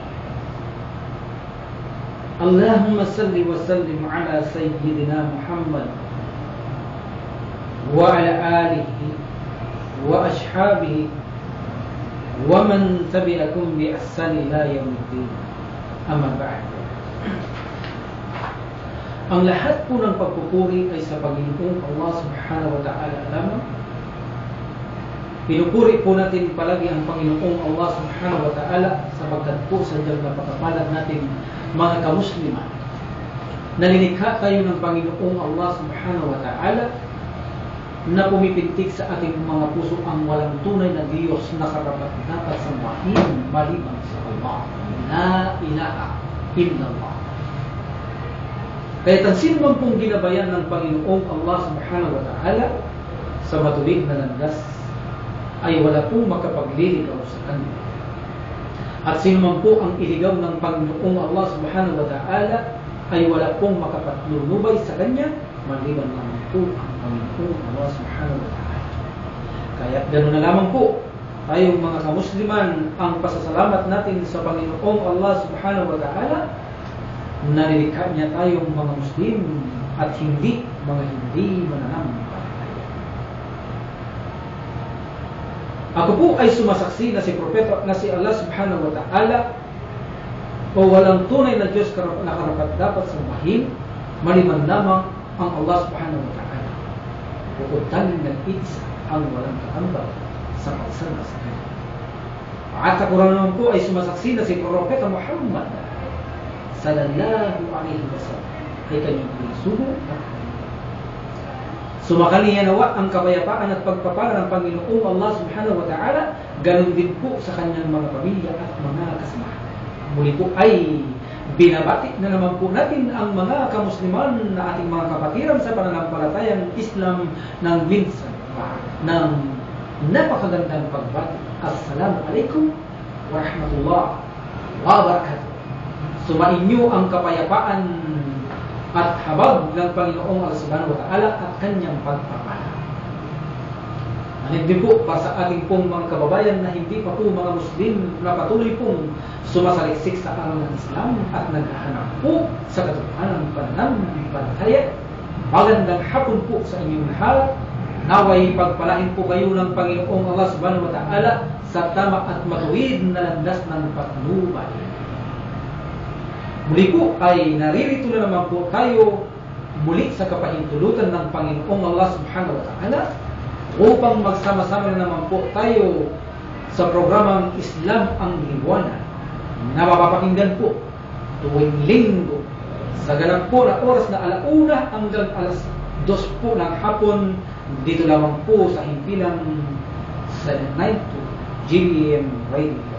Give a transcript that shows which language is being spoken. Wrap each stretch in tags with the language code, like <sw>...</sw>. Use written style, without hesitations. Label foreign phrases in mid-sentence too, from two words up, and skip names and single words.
<ar>اللهم صل وسلم على سيدنا محمد وعلى آله وأصحابه ومن تبعهم بإحسان إلى يوم الدين. أما بعد.</ar> <tl>Ang lahat po ng pagpupuri ay sa Panginoong Allah</tl> <ar>سبحانه وتعالى</ar> <tl>lamang. Pinupuri po natin palagi ang Panginoong Allah</tl> <ar>سبحانه وتعالى</ar> <tl>sapagkat po sadyang napakapalad natin mga kamusliman. Nalilikha tayo ng Panginoong Allah</tl> <ar>سبحانه وتعالى</ar> <tl>na pumipintig sa ating mga puso ang walang tunay na Diyos na karapat-dapat sambahin maliban sa Allah.</tl> <ar>لا إله إلا الله.</ar> <tl>Kaya sino man pong ginabayan ng Panginoong Allah</tl> <ar>سبحانه وتعالى</ar> <tl>sa matuwid na landas ay wala pong makapagliligaw sa Kanya. At sino man po ang iligaw ng Panginoong Allah</tl> <ar>سبحانه وتعالى</ar> <tl>ay wala pong makapatlunubay sa Kanya maliban lamang po ang Panginoong Allah</tl> <ar>سبحانه وتعالى.</ar> <tl>Kaya ganoon na lamang po tayong mga kamusliman ang pasasalamat natin sa Panginoong Allah</tl> <ar>سبحانه وتعالى</ar> <tl>na nilikha niya tayong mga Muslim at hindi mga hindi mananampalataya. Ako po ay sumasaksi na si Propeta na si Allah</tl> <ar>سبحانه وتعالى</ar> <tl>o walang tunay na Diyos na karapat-dapat sambahin maliban lamang ang Allah</tl> <ar>سبحانه وتعالى.</ar> <tl>Bukod tanging nag-iisa ang walang kaambal sa pagsamba sa Kanya. At ako naman po ay sumasaksi na si Propeta Muhammad</tl> <ar>صلى الله عليه وسلم</ar> <tl>ay kanyang pinasugo at sumakaliya nawa ang kapayapaan at pagpapala ng Panginoong Allah</tl> <ar>سبحانه وتعالى,</ar> <tl>ganun din po sa kanyang mga pamilya at mga kasamahan. Muli po ay binabati na naman po natin ang mga kamusliman na ating mga kapatiran sa pananampalatayang Islam ng minsan ng napakagandang pagbati.</tl> <ar>السلام عليكم ورحمة الله وبركاته.</ar> <tl>Sumainyo ang kapayapaan at habag ng Panginoong Allah</tl> <ar>سبحانه وتعالى</ar> <tl>at kanyang pagpapala. Hindi po para sa ating pong mga kababayan na hindi pa po mga Muslim na patuloy pong sumasaliksik sa araw ng Islam at naghahanap po sa katotohanan ng pananampalataya. Magandang hapon po sa inyong lahat. Naway pagpalain po kayo ng Panginoong Allah</tl> <ar>سبحانه وتعالى</ar> <tl>sa tama at matuwid na landas ng patnubay. Muli po ay naririto na naman po tayo muli sa kapahintulutan ng Panginoong Allah</tl> <ar>سبحانه وتعالى</ar> <tl>upang magsama-sama na naman po tayo sa programang Islam ang Liwanag na mapapakinggan po tuwing linggo sa ganap po na oras na 1:00 hanggang 2:00 po ng hapon dito lamang po sa himpilang 792 GBM Radio.</tl>